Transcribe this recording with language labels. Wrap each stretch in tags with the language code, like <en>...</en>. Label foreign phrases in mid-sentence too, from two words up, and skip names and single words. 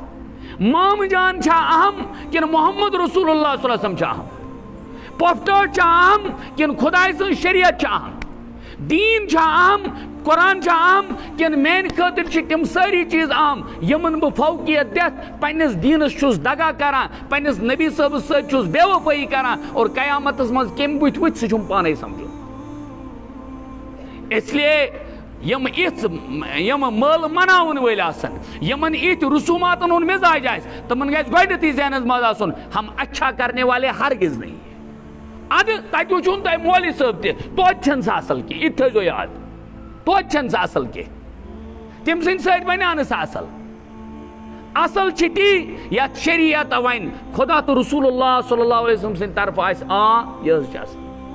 <ks>مام جان چھا اہم کِنہٕ محمد رسول اللہ</ks> <ar>صلی اللہ علیہ وسلم</ar> <ks>چھا اہم؟ پۄپھتر چھا اہم کن خدائے سن شریعت چھا اہم؟ دین چھا اہم، قرآن چھا اہم کن میان خاطر چھ تم ساری چیز اہم یمن بہ فوقیت دتھ پننس دینس چھس دگا کران، پننس نبی صاحب ست چھس بے وفٲیی کران اور قیامتس مز کم بُتھ ؤتھۍ سہ چھم پانے سمجھن۔</ks> <ur>اس لیے</ur> <ks>یم مٲلہٕ مناون وٲلۍ آسن، یمن ایتھ رسوماتن ہُنٛد مزاج آسہِ تمن گژھِ گۄڈنیتھٕے ذہنس منٛز آسُن</ks> <ur>ہم اچھا کرنے والے ہرگز نہیں،</ur> <ks>اد تتہِ وٕچھُن تۄہہِ مولوی صٲب تہِ توتہِ چھنہٕ سۄ اصل کینٛہہ، یہِ تہِ تھٲیزیو یاد، توتہِ چھنہٕ سۄ اصل کینٛہہ، تٔمۍ سٕنٛدِ سۭتۍ بنیٛاو نہٕ سۄ اصل، اصل چھِ تی یتھ شریعت ونہِ خدا تہٕ رسول اللہ</ks> <ar>صلی اللہ علیہ وسلم</ar> <ks>سٕنٛدِ طرفہٕ آسہِ یہِ حظ چھِ اصل۔</ks>